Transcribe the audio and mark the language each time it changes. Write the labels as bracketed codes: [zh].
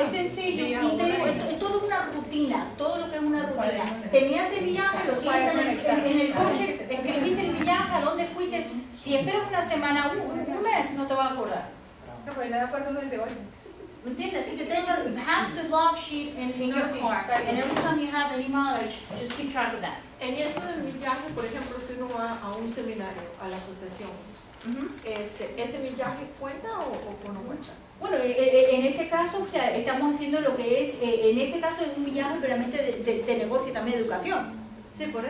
[es] es sencillo, y te digo, es toda una rutina, todo lo que es una rutina. Terminaste el viaje, lo tienes en el coche, escribiste el viaje, a dónde fuiste. Si esperas una semana, un mes, no te vas a acordar. No, pues no de acuerdo con el de hoy. ¿Me entiendes? Si te tengas, [en] have the log sheet in your car, and every time you have any mileage, just keep track of that. [es] En eso del millaje, por ejemplo, si uno va a un seminario, a la asociación, ¿ese millaje cuenta o no cuenta? Bueno, en este caso, o sea, estamos haciendo lo que es, en este caso es un millaje realmente de negocio y también de educación. Sí, por eso.